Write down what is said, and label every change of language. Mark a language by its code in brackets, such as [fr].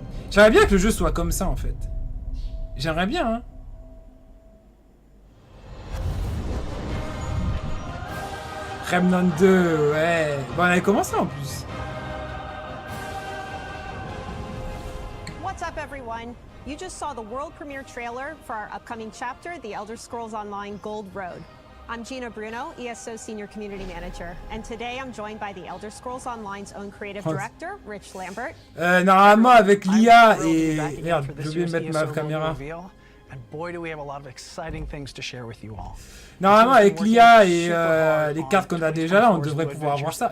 [fr] J'aimerais bien que le jeu soit comme ça, en fait. J'aimerais bien, hein. Remnant 2, ouais. Bon, on avait commencé, en plus. [en] What's up, everyone? You just saw the world premiere trailer for our upcoming chapter, The Elder Scrolls Online Gold Road. I'm Gina Bruno, ESO Senior Community Manager, and today I'm joined by The Elder Scrolls Online's own creative director, Rich Lambert. [fr] Normalement, avec l'IA et... Merde, j'ai oublié de mettre ma caméra. [en] And boy, do we have a lot of exciting things to share with you all. [fr] Normalement, avec l'IA et les cartes qu'on a déjà là, on devrait pouvoir avoir ça.